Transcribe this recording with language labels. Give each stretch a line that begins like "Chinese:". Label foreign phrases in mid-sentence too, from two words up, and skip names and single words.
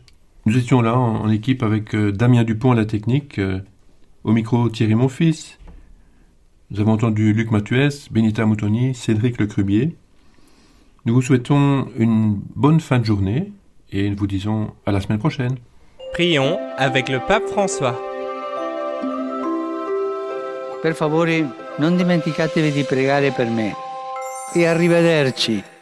French: Nous étions là en équipe avec Damien Dupont à la technique, au micro Thierry mon fils. Nous avons entendu Luc Mathuès, Benita Moutoni, Cédric Lecrubier. Nous vous souhaitons une bonne fin de journée et nous vous disons à la semaine prochaine. Prions avec le pape François.
Italian: Per favore, non dimenticatevi di pregare per me. E arrivederci.